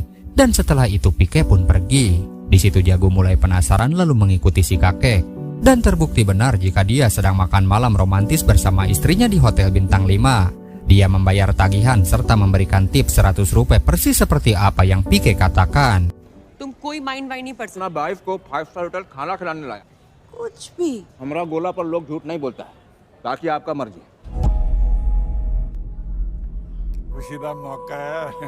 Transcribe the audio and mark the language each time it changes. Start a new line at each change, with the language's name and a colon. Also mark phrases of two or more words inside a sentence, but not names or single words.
Indonesian: Dan setelah itu Pike pun pergi. Di situ Jago mulai penasaran lalu mengikuti si kakek. Dan terbukti benar jika dia sedang makan malam romantis bersama istrinya di hotel bintang 5. Dia membayar tagihan serta memberikan tip 100 rupiah persis seperti apa yang Pike katakan.
Hindi: तुम कोई माइंड वाइंड नहीं पढ़ सकते. अपना वाइफ को 5
English: star hotel
Hindi: खाना खिलाने लाया. कुछ भी. हमारा गोला पर लोग झूठ नहीं बोलता है. बाकी आपका मर्जी. खुशी का मौका है.